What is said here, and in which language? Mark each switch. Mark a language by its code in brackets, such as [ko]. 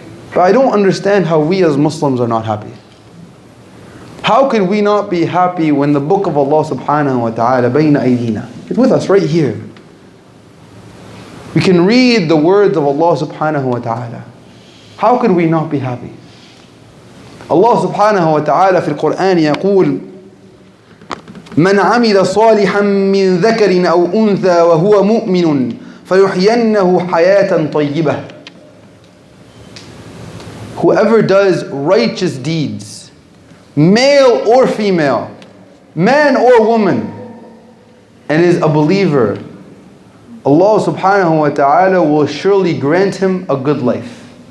[en] But I don't understand how we as Muslims are not happy. How could we not be happy when the book of Allah subhanahu wa ta'ala [ar] bayna aydina, [en] it's with us right here. We can read the words of Allah subhanahu wa ta'ala. How could we not be happy? [ar] Allah subhanahu wa ta'ala في القرآن يقول من عمل صالحا من ذكر أو أنثى وهو مؤمن فيحيينه حياة طيبة. [en] Whoever does righteous deeds, male or female, man or woman, and is a believer, Allah subhanahu wa ta'ala will surely grant him a good life.